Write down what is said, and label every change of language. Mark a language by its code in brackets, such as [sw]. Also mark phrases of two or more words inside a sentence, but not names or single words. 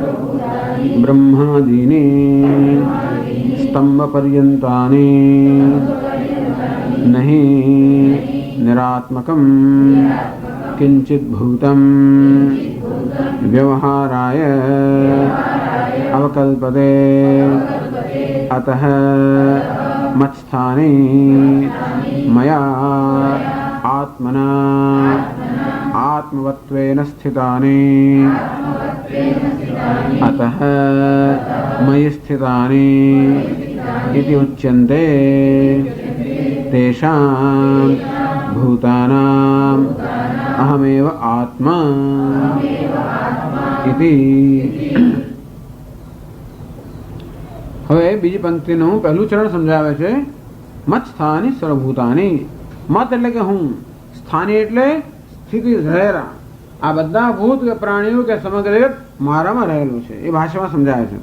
[sa] ब्रह्मादीनी स्तंभपर्यंतानी नहीं निरात्मकम किंचित भूतम व्यवहाराय अवकल्पते अतः मत्स्थाने मया आत्मना आत्मवत्वेन स्थितानि अतः मयि स्थितानि इति उच्यन्ते तेषां भूतानाम् अहमेव आत्मा इति। [gu] હવે બીજી પંક્તિનું પહેલું ચરણ સમજાવે છે [sa] मत स्थानी सर्वभूतानी. [gu] મત એટલે કે હું, સ્થાની એટલે સ્થિતિ રહેલા. આ બધા ભૂત કે પ્રાણીઓ કે સમગ્ર જગત મારામાં રહેલું છે એ ભાષામાં સમજાય છે.